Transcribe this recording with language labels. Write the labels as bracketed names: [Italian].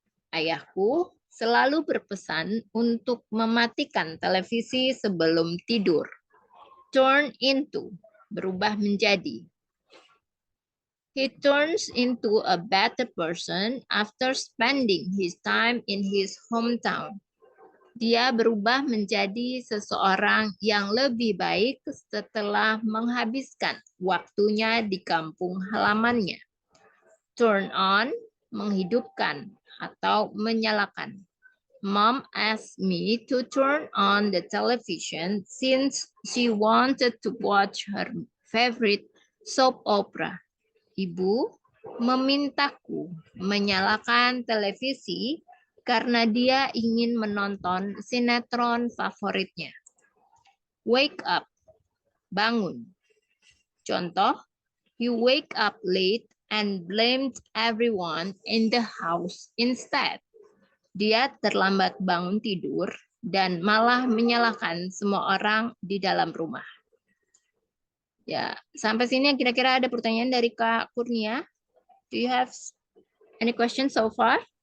[Indonesian] Ayahku selalu berpesan untuk mematikan televisi sebelum tidur. Turn into, berubah menjadi. [English] He turns into a better person after spending his time in his hometown. [Indonesian] Dia berubah menjadi seseorang yang lebih baik setelah menghabiskan waktunya di kampung halamannya. Turn on, menghidupkan atau menyalakan. [English] Mom asked me to turn on the television since she wanted to watch her favorite soap opera. [Indonesian] Ibu memintaku menyalakan televisi karena dia ingin menonton sinetron favoritnya. Wake up, bangun. [English] Contoh, he wake up late and blamed everyone in the house instead. [Indonesian] Dia terlambat bangun tidur dan malah menyalahkan semua orang di dalam rumah. Ya, sampai sini kira-kira ada pertanyaan dari Kak Kurnia. [English] Do you have any questions so far?